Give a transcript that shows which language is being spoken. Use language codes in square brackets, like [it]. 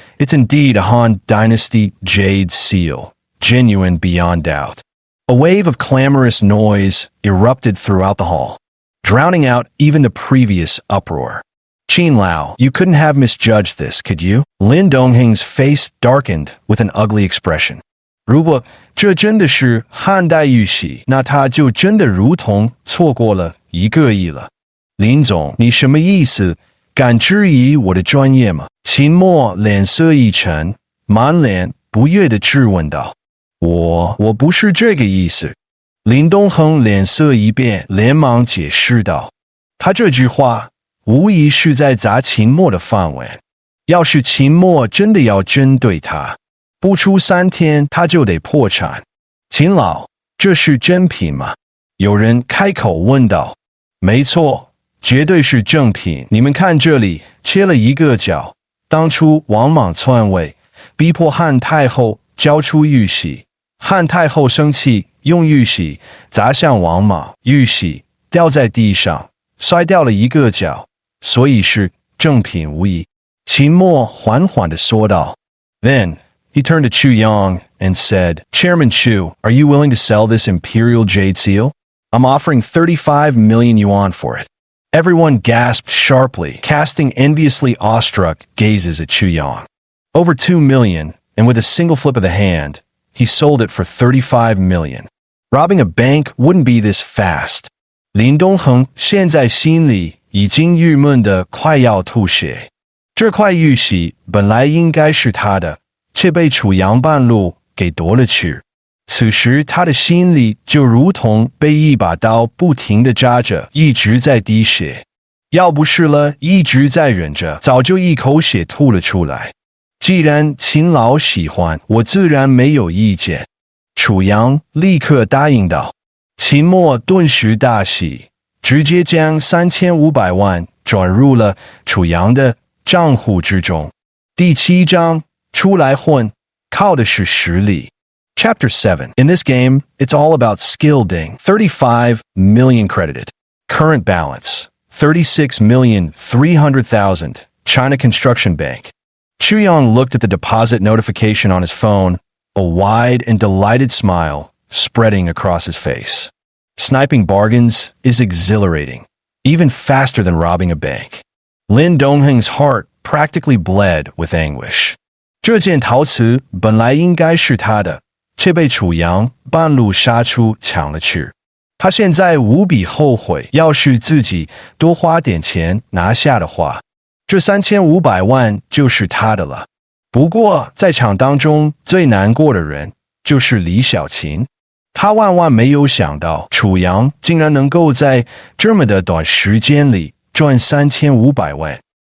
[en] It's indeed a Han Dynasty jade seal, genuine beyond doubt. A wave of clamorous noise erupted throughout the hall, drowning out even the previous uproar. Qin Lao, you couldn't have misjudged this, could you? Lin Dongheng's face darkened with an ugly expression. [zh] 如果这真的是汉代玉玺，那他就真的如同错过了1个亿了。林总，你什么意思？敢质疑我的专业吗？秦墨脸色一沉，满脸不悦地质问道。我不是这个意思。林东恒脸色一变，连忙解释道：“他这句话无疑是在砸秦墨的饭碗。要是秦墨真的要针对他，不出3天他就得破产。秦老，这是真品吗？” 有人开口问道。 “没错，绝对是正品。你们看这里，切了1个角。当初王莽篡位，逼迫汉太后交出玉玺，汉太后生气。”用玉玺砸向王莽，玉玺掉在地上，摔掉了一个角，所以是正品无疑。秦墨缓缓地说道。 [en] Then he turned to Chu Yang and said, Chairman Chu, are you willing to sell this imperial jade seal? I'm offering 35 million yuan for it. Everyone gasped sharply, casting enviously awestruck gazes at Chu Yang. Over 2 million, and with a single flip of the hand, he sold it for 35 million. Robbing a bank wouldn't be this fast. [zh] 林东恒现在心里已经郁闷得快要吐血。这块玉玺本来应该是他的，却被楚阳半路给夺了去。此时他的心里就如同被一把刀不停地扎着，一直在滴血。要不是了一直在忍着，早就一口血吐了出来。既然秦老喜欢，我自然没有意见。楚阳立刻答应道。秦墨顿时大喜，直接将3500万转入了楚阳的账户之中。第7章，出来混，靠的是实力。 [en] Chapter 7. In this game, it's all about skill ding. 35 million credited. Current balance, 36,300,000. China Construction Bank. Chu Yang looked at the deposit notification on his phone, a wide and delighted smile spreading across his face. Sniping bargains is exhilarating, even faster than robbing a bank. Lin Dongheng's heart practically bled with anguish. [zh] 这件陶瓷本来应该是他的，却被楚阳半路杀出抢了去。他现在无比后悔，要是自己多花点钱拿下的话，这3500万就是他的了。不过在场当中最难过的人就是李小琴，他万万没有想到楚阳竟然能够在这么的短时间里赚3500万。